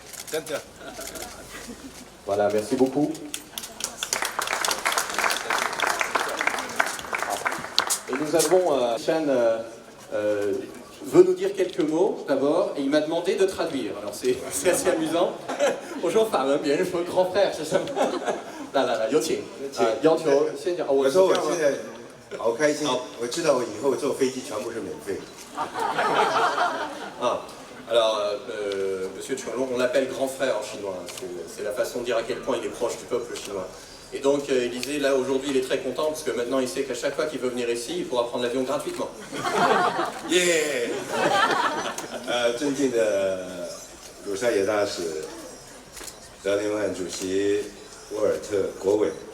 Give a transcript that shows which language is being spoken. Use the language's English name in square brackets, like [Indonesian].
[French] Center. Voilà, merci beaucoup. Et nous avons, Chan veut nous dire quelques mots d'abord, et il m'a demandé de traduire. Alors c'est assez amusant. [Chinese] 我说法文，别人说 [French] grand frère [Chinese] 是什么？来，有请。要求先讲。我说我现在好开心，我知道我以后坐飞机全部是免费。 [French] Alors, Monsieur Chunlong, on l'appelle grand frère en chinois. C'est la façon de dire à quel point il est proche du peuple chinois. Et donc, il disait, là, aujourd'hui, il est très content, parce que maintenant, il sait qu'à chaque fois qu'il veut venir ici, il pourra prendre l'avion gratuitement. 耶！ [Chinese] 尊敬的鲁沙野大使、辽宁万主席沃尔特国伟。